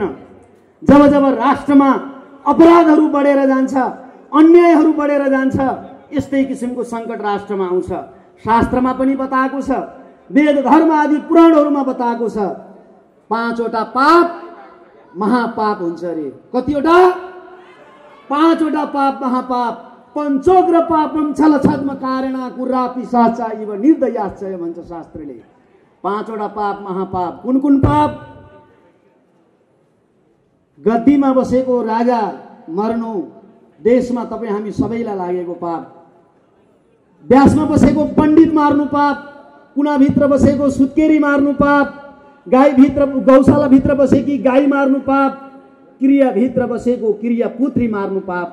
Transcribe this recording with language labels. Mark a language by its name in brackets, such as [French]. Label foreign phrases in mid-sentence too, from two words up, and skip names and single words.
[Nepali] जब जब राष्ट्रमा अपराधहरू बढेर जान्छ, अन्यायहरू बढेर जान्छ, यस्तै किसिमको सङ्कट राष्ट्रमा आउँछ। शास्त्रमा पनि बताएको छ, वेद धर्म आदि पुराणहरूमा बताएको छ, 5वटा पाप महापाप हुन्छ अरे। कतिवटा? 5वटा पाप महापाप। [Sanskrit] पञ्चोग्र पापम छलछद्म कारणा कुर्रा पिशाचा इव निर्दयाश्चय [Nepali] भन्छ शास्त्रले। 5वटा पाप महापाप। कुन कुन पाप? गद्दीमा बसेको राजा मर्नु, देशमा तपाईँ हामी सबैलाई लागेको पाप। व्यासमा बसेको पण्डित मार्नु पाप, कुनाभित्र बसेको सुत्केरी मार्नु पाप, गाईभित्र गौशालाभित्र बसेकी गाई मार्नु पाप, क्रियाभित्र बसेको क्रिया पुत्री मार्नु पाप।